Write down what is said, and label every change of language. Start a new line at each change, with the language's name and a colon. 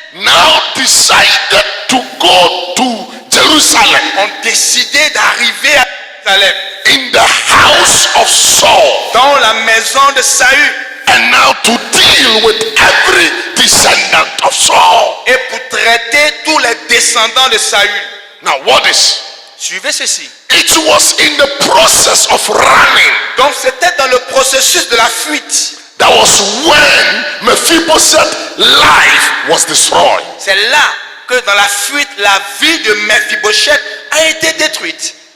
English: now decided to go to Jerusalem
French: ont décidé d'arriver à Jérusalem,
English: in the house of Saul
French: dans la maison de Saül,
English: and now to deal with every descendant of Saul.
French: et pour traiter tous les descendants de Saül.
English: Now, what is?
French: Suivez ceci.
English: It was in the process of running.
French: Donc c'était dans le processus de la fuite.
English: That was when Mephibosheth's life was destroyed.
French: C'est là que dans la fuite, la vie de Mephibosheth a été détruite.